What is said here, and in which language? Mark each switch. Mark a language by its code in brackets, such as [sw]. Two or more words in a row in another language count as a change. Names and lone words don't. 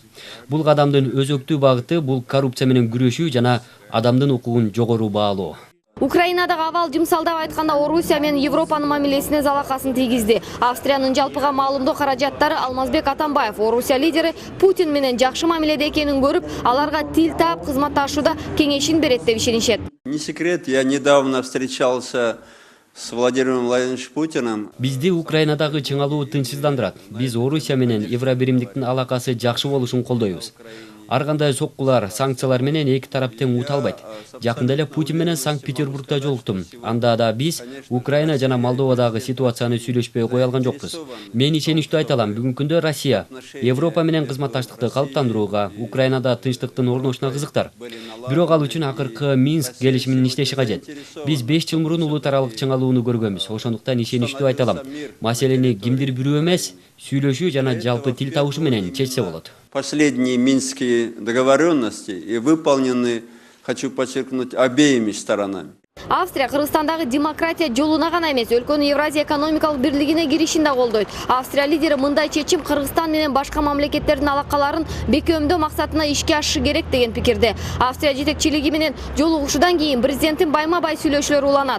[ky] Бул кадамдын өзөктүү багыты бул коррупция менен күрөшүү жана адамдын укугун жогору баалоо. Украинадагы абал жымсалдап айтканда Орусия менен Европанын мамилесине залакасын тийгизди. Австриянын жалпыга маалымдоо каражаттары Алмазбек Атамбаев Орусия лидери Путин менен жакшы мамиледе экенин көрүп, аларга тил таап кызматташууда кеңешин берет деп ишенишет. [ru] Не секрет, я недавно встречался с Владимиром Владимировичем Путиным. [ky] Бизди Украинадагы чыңалуу тынчсыздандырат. Биз Орусия менен Евробиримдиктин алакасы жакшы болушун колдойбуз. Ар кандай соккулар, санкциялар менен эки тарап тең ут албайт. Жакында эле Путин менен Санкт-Петербургда жолуктум. Анда да биз Украина жана Молдовадагы ситуацияны сүйлөшпөй кое алган жокпуз. Мен ишеничтүү айта алам, бүгүнкү күндө Россия Европа менен кызматташтыкты калыптандырууга, Украинада тынчтыктын орношуна кызыктар. Бирок ал үчүн акыркы Минск келишиминин иштеши кажет. Биз 5 жыл мурун улут аралык чыңалууну көргөнбүз. Ошондуктан ишеничтүү айта алам. Маселени кимдир бирөө эмес, сүйлөшүү жана жалпы тил табышы менен чечсе болот. [ru] Последние минские договоренности и выполнены, хочу подчеркнуть, обеими сторонами. [ky] Австрия Кыргызстандагы демократия жолуна гана эмес, өлкөнүн Евразия экономикалык бирлигине киришин да колдойт. Австрия лидери мындай чечим Кыргызстан менен башка мамлекеттердин алакаларын бекемдөө максатына ишке ашышы керек деген пикирде. Австрия жетекчилиги менен жолугушуудан кийин президенттин байма-бай сүйлөшүүлөрү уланат.